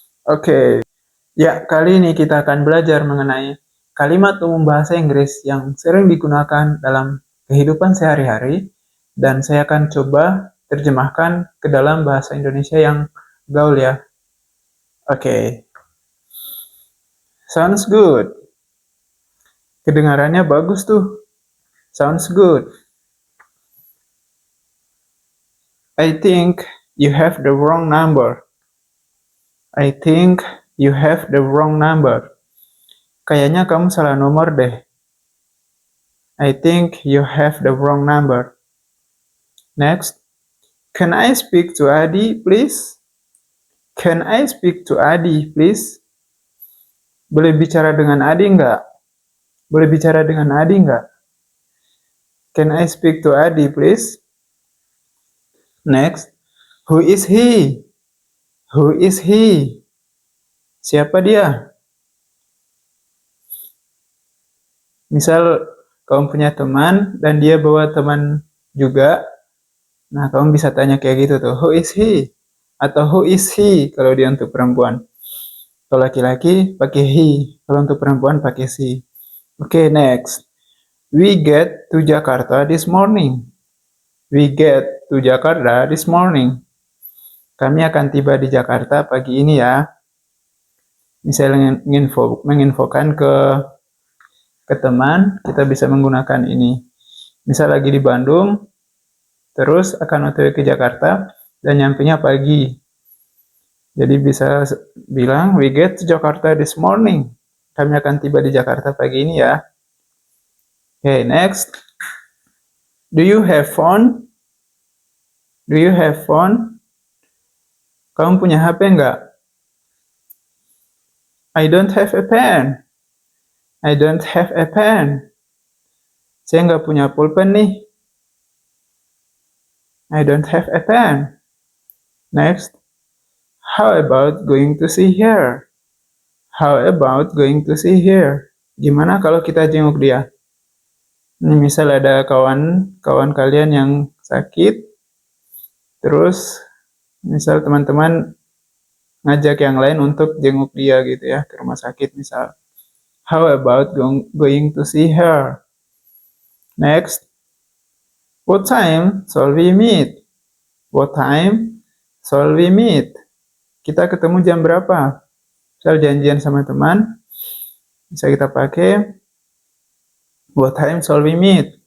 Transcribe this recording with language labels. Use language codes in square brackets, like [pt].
[id] Oke, ya kali ini kita akan belajar mengenai kalimat umum bahasa Inggris yang sering digunakan dalam kehidupan sehari-hari, dan saya akan coba terjemahkan ke dalam bahasa Indonesia yang gaul ya. Oke. [en] Sounds good. [id] Kedengarannya bagus tuh. [en] Sounds good. I think you have the wrong number. I think you have the wrong number. [id] Kayaknya kamu salah nomor deh. [en] I think you have the wrong number. Next. Can I speak to Adi, please? Can I speak to Adi, please? [id] Boleh bicara dengan Adi nggak? Boleh bicara dengan Adi nggak? [en] Can I speak to Adi, please? Next. Who is he? Who is he? [id] Siapa dia? Misal kamu punya teman dan dia bawa teman juga. Nah, kamu bisa tanya kayak gitu tuh. [en] Who is he? Atau who is he [id] kalau dia untuk perempuan. Kalau laki-laki pakai he. Kalau untuk perempuan pakai she. Oke, next. [en] We get to Jakarta this morning. We get to Jakarta this morning. [id] Kami akan tiba di Jakarta pagi ini ya. Misalnya menginfokan ke teman, kita bisa menggunakan ini. Misal lagi di Bandung, terus akan OTW ke Jakarta, dan nyampenya pagi. Jadi bisa bilang, [en] we get to Jakarta this morning. [id] Kami akan tiba di Jakarta pagi ini ya. [en] Okay, next. Do you have phone? Do you have phone? [id] Kamu punya HP nggak? [en] I don't have a pen. I don't have a pen. [id] Saya nggak punya pulpen nih. [en] I don't have a pen. Next. How about going to see her? How about going to see her? [id] Gimana kalau kita jenguk dia? Ini misal ada kawan kalian yang sakit, terus misal teman-teman ngajak yang lain untuk jenguk dia gitu ya, ke rumah sakit misal. [en] How about going to see her? Next. What time shall we meet? What time shall we meet? [id] Kita ketemu jam berapa? Misal janjian sama teman, bisa kita pakai [en] what time shall we meet?